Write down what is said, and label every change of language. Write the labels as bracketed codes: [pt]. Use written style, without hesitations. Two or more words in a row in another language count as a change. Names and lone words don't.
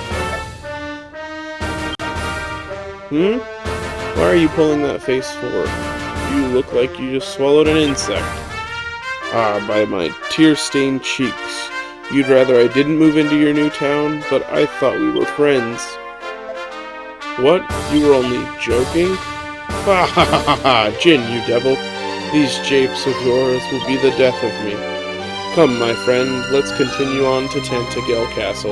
[en] Why are you pulling that face for? You look like you just swallowed an insect. Ah, by my tear-stained cheeks. You'd rather I didn't move into your new town, but I thought we were friends. What? You were only joking? Ha ha ha ha! Jin, you devil! These japes of yours will be the death of me. Come, my friend, let's continue on to Tantegel Castle.